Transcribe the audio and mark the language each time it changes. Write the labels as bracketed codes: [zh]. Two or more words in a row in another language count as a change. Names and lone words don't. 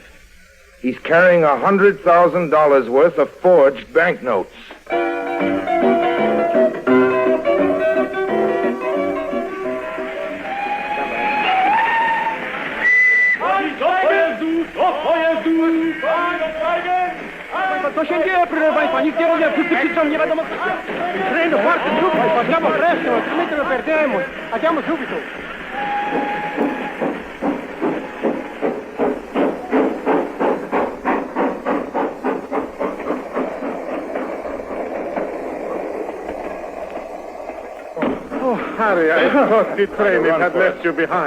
[en] He's carrying $100,000 worth of forged banknotes. [pl] To się dzieje, proszę Państwa, nikt nie rozumie, wszyscy krzyczą, nie wiadomo co. [it] Treno forte, subito, facciamo presto, altrimenti lo perdiamo. Andiamo subito. [en] Harry, I thought the train had left you behind.